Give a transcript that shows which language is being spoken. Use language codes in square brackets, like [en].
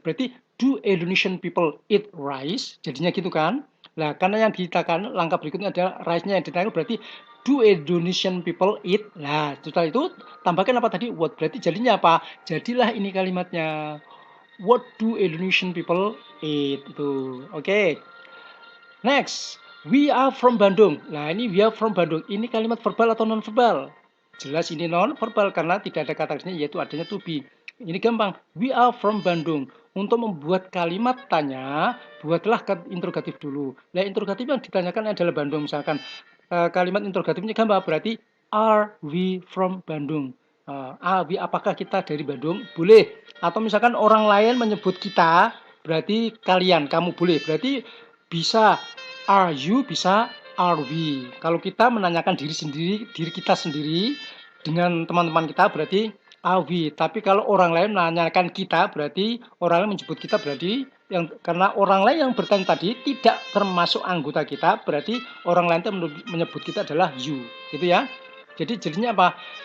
[id] Berarti [en] do Indonesian people eat rice? [id] Jadinya gitu kan? Nah, karena yang ditekan langkah berikutnya adalah rice-nya yang ditekan berarti [en] do Indonesian people eat? [id] Nah, setelah itu tambahkan apa tadi? What? Berarti jadinya apa? Jadilah ini kalimatnya. [en] What do Indonesian people eat? Itu. Oke. Okay. Next, we are from Bandung. [id] Nah, ini [en] we are from Bandung. [id] Ini kalimat verbal atau non verbal? Jelas ini non verbal karena tidak ada kata kerjanya yaitu adanya to be. Ini gampang. [en] We are from Bandung. [id] Untuk membuat kalimat tanya, buatlah interrogatif dulu. Nah, interrogatif yang ditanyakan adalah Bandung. Misalkan kalimat interrogatifnya gampang berarti [en] are we from Bandung? [id] Apakah kita dari Bandung? Boleh. Atau misalkan orang lain menyebut kita, berarti kalian, kamu boleh. Berarti bisa are you, bisa are we. Kalau kita menanyakan diri kita sendiri dengan teman-teman kita berarti are we. Tapi kalau orang lain menanyakan kita berarti orang lain menyebut kita berarti karena orang lain yang bertanya tadi tidak termasuk anggota kita berarti orang lain itu menyebut kita adalah you. Gitu ya. Jadi jadinya apa?